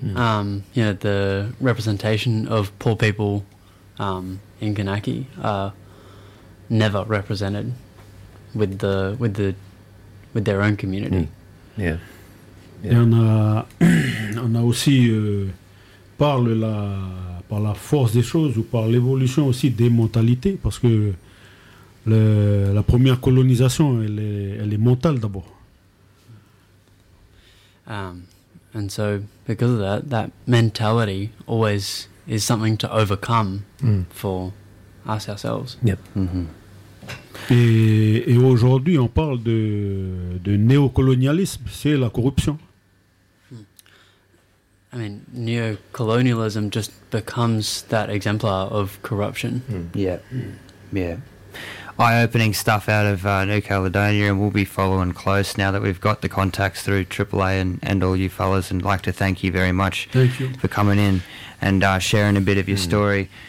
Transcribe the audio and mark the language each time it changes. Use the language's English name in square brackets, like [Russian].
[English] You know, the representation of poor people in Kanaki are never represented with their own community. Yeah. [French] Et on a aussi par la force des choses ou par l'évolution aussi des mentalités, parce que la première colonisation, elle est mentale d'abord. [English] And so because of that mentality always is something to overcome for us ourselves. Yep. Mm-hmm. [French] Et aujourd'hui on parle de néocolonialisme, c'est la corruption. Mm. [English] I mean, neocolonialism just becomes that exemplar of corruption. Mm. Yeah. Mm. Yeah. Eye-opening stuff out of New Caledonia, and we'll be following close now that we've got the contacts through AAA and all you fellas, and I'd like to thank you very much for coming in and sharing a bit of your story.